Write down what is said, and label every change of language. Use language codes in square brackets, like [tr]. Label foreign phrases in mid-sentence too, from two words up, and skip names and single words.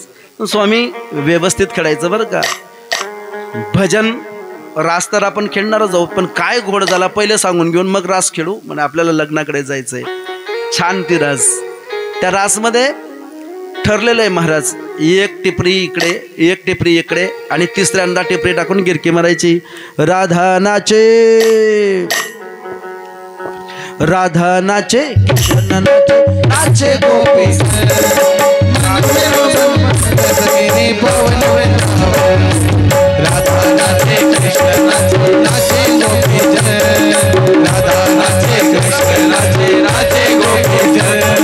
[mr] स्वामी व्यवस्थित खेळायचं बरं का. भजन रास तर आपण खेळणारच आहोत, पण काय घोड झाला पहिले सांगून घेऊन मग रास खेळू. म्हणजे आपल्याला लग्नाकडे जायचंय. छान ती रास. त्या रासमध्ये ठरलेलं आहे महाराज, एक टिपरी इकडे, एक टिपरी इकडे, आणि तिसऱ्यांदा टिपरी टाकून गिरकी मारायची. [hi] राधा नाचे, राधा नाचे, कृष्ण नाचे, नाचे गोपी, राधा नाचे कृष्ण नाचे, नाचे गोपी जन, राधा नाचे कृष्ण नाचे, नाचे गोपी जन.